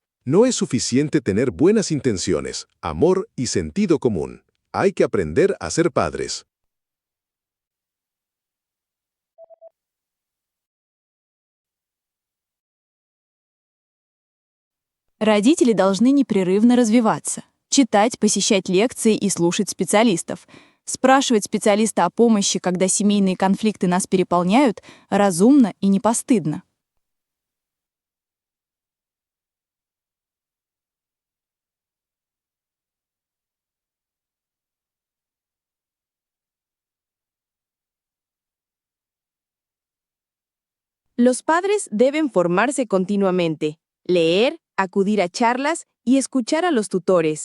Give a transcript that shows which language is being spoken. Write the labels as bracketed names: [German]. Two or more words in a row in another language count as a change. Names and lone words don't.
[Spanish] No es suficiente tener buenas intenciones, amor y sentido común. Hay que aprender a ser padres. [Russian] Родители должны непрерывно развиваться, читать, посещать лекции и слушать специалистов. Спрашивать специалиста о помощи, когда семейные конфликты нас переполняют, разумно и не постыдно. [Spanish] Los padres deben formarse continuamente, leer, acudir a charlas y escuchar a los tutores.